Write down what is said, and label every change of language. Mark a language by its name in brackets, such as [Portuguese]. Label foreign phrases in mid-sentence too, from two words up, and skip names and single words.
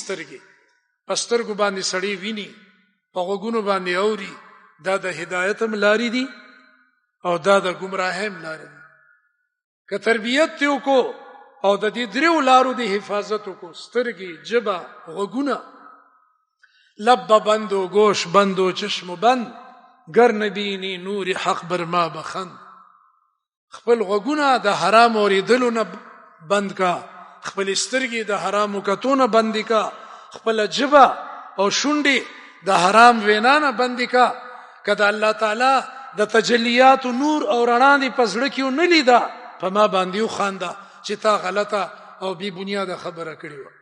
[Pashto] سترګې په سترګو باندې سړی ویني، په غوږونو باندې اوري. دا د هدایت هم لاري دي او دا د گمراهۍ هم لاري دي. که تربیت ته کو او د دې دریو لارو د حفاظت کو، سترګې، جبه، غوږونه، [Persian] لب بندو، گوش بندو، چشم بند، گر نبینی نور حق بر ما بخند. [Pashto] خپل غوږونه د حرام اوریدلو نه بند کا، خپل سترګې د حرام کتو نه بند کا، خپل جبه او شونډې د حرام وینا نه بند کا. کله الله تعالی د تجلیات نور او رڼا دی پزړه کې نه لیدا، په ما باندې خندا چې تا غلطه او بی بنیاده خبره کړې و.